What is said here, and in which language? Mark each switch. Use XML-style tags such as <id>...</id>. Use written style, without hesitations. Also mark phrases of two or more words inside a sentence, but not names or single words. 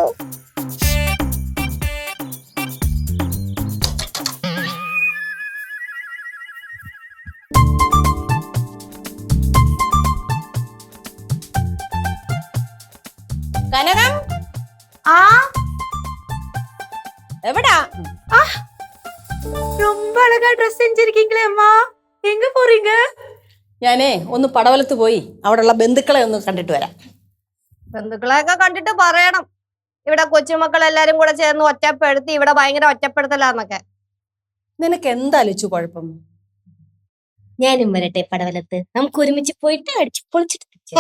<ml>കനകം, എവിടാ?</ml> <ta>ரொம்ப அழகா ட்ரெஸ் செஞ்சிருக்கீங்களே அம்மா. எங்க போறீங்க?</ta> <ml>ഞാനേ ഒന്ന് പടവലത്ത് പോയി അവിടെയുള്ള ബന്ധുക്കളെ ഒന്ന് കണ്ടിട്ട് വരാം. ബന്ധുക്കളെയൊക്കെ കണ്ടിട്ട് പറയണം, ഇവിടെ കൊച്ചുമക്കൾ എല്ലാരും കൂടെ ചേർന്ന് ഒറ്റപ്പെടുത്തി ഇവിടെ ഭയങ്കര ഒറ്റപ്പെടുത്തലാന്നൊക്കെ. നിനക്ക് എന്താ ലച്ചു കുഴപ്പം? ഞാനും വരട്ടെ പടവലത്ത്, നമുക്ക് ഒരുമിച്ച് പോയിട്ട് അടിച്ചു പൊളിച്ചിട്ട്</ml>